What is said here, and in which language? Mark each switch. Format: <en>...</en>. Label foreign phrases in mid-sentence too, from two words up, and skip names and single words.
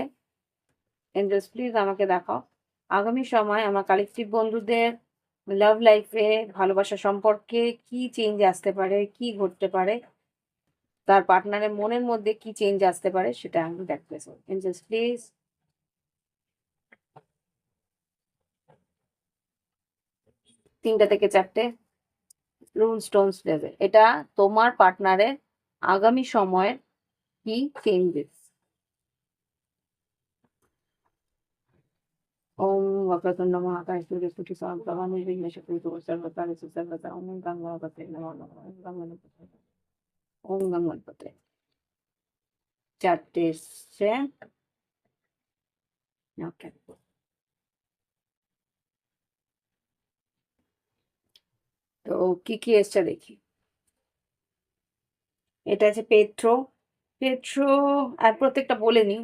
<en>Angels please</en> <bn>আমাকে দেখাও আগামী সময় আমার কালেকটিভ বন্ধুদের</bn> <en>love life,</en> <bn>ভালোবাসা সম্পর্কে কি চেঞ্জ আসতে পারে, কি ঘটতে পারে, তার পার্টনারের মনের মধ্যে কি চেঞ্জ আসতে পারে, সেটা আমি দেখতে চাই।</bn> <en>Angels please.</en> <bn>3টে থেকে 4টে</bn> <en>rune stones</en> <bn>দেবে। এটা তোমার পার্টনারের আগামী সময়ের কি চেঞ্জেস।</bn> <sa>ওম वक्रतुंड महाकाय सूर्यकोटि समप्रभा निर्विघ्नं कुरु सर्वकार्येषु सर्वदा ओम गंगापते नमः ओम गंगापते ओम गंगापते।</sa> <bn>4টে এসছে। ওকে, তো কি কি এসছে দেখি। এটা আছে পেট্রো। পেট্রো আর প্রত্যেকটা বলে নি।</bn>